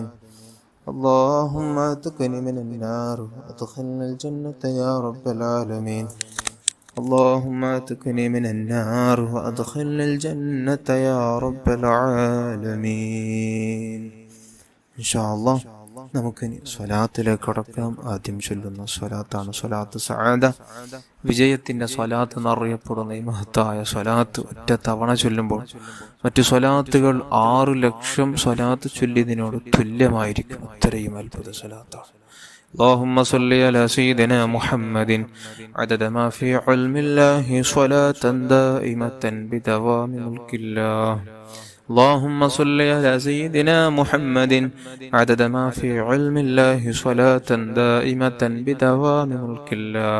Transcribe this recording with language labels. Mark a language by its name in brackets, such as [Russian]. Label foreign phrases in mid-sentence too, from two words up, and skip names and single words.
[Arabic] اللهم اعتقني من النار وأدخلنا الجنة يا رب العالمين. اللهم اعتقني من النار وأدخلنا الجنة يا رب العالمين. إن شاء الله [Malayalam] നമുക്കിനി സ്വലാത്തിലേക്ക് കടക്കാം. ആദ്യം ചൊല്ലുന്ന സ്വലാത്താണ് സ്വലാത്ത് സഅദ. വിജയത്തിന്റെ സ്വലാത്ത് എന്നറിയപ്പെടുന്ന ഈ മഹത്തായ സ്വലാത്ത് ഒറ്റ തവണ ചൊല്ലുമ്പോൾ മറ്റു സ്വലാത്തുകൾ 6 ലക്ഷം സ്വലാത്ത് ചൊല്ലിയതിനോട് തുല്യമായിരിക്കും. അത്രയും അത്ഭുത സ്വലാത്താണ്. [Arabic] اللهم صل على سيدنا محمد عدد ما في علم الله صلاة دائمة بدوام ملك الله. اللهم صل على سيدنا محمد عدد ما في علم الله صلاة دائمة بدوام ملك الله.